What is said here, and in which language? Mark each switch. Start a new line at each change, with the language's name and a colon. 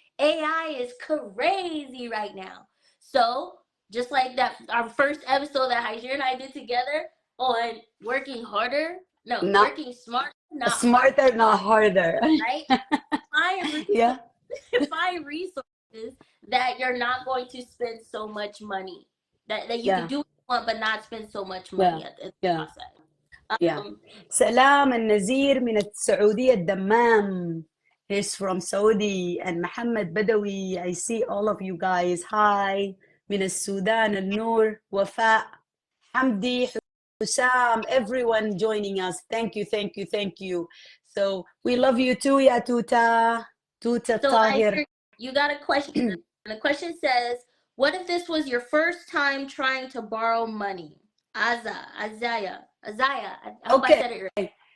English: AI is crazy right now. So just like that, our first episode that Hagir and I did together on working harder, working smart, not smarter, harder. not harder. Right? Find resources that you're not going to spend so much money. That you can do what you want, but not spend so much money at the process.
Arabic: سلام النزير من السعودية الدمام.
English: He's from Saudi. And Muhammad Badawi, I see all of you guys. Hi.
Arabic: من السودان
English: النور, وفاء, حمدي, Hussam, everyone joining us. Thank you, thank you, thank you. So we love you too, ya Tuta. Tuta Tahir. You got a question. The question says, what if this was your first time trying to borrow money? Azaya. I hope I said it right.